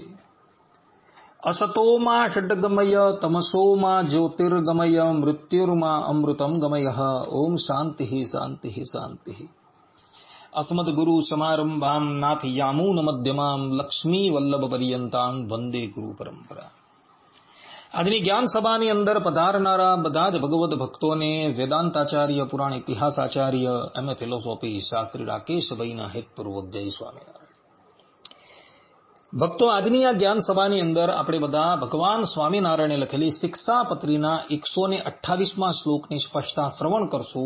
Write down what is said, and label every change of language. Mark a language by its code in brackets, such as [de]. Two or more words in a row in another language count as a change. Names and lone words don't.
[sa] असतो मा षड्गमय तमसो मा ज्योतिर्गमय मृत्युर्मा अमृतं गमयः। ओम शांति शांति शांति। अस्मद्गुरु समारंभां नाथयामून मध्यमां लक्ष्मी वल्लभ पर्यंतां वंदे गुरु परंपरा। [gu] આજની જ્ઞાન સભાની અંદર પધારનારા બધા જ ભગવદ ભક્તોને વેદાંતાચાર્ય, પુરાણ ઇતિહાસાચાર્ય, [en] MA philosophy [gu] શાસ્ત્રી રાકેશભાઈના હેતપૂર્વક જય સ્વામિનારાયણ. ભક્તો, આજની આ જ્ઞાન સભાની અંદર આપણે બધા ભગવાન સ્વામિનારાયણે લખેલી શિક્ષાપત્રીના 128મા શ્લોકની સ્પષ્ટતા શ્રવણ કરશું.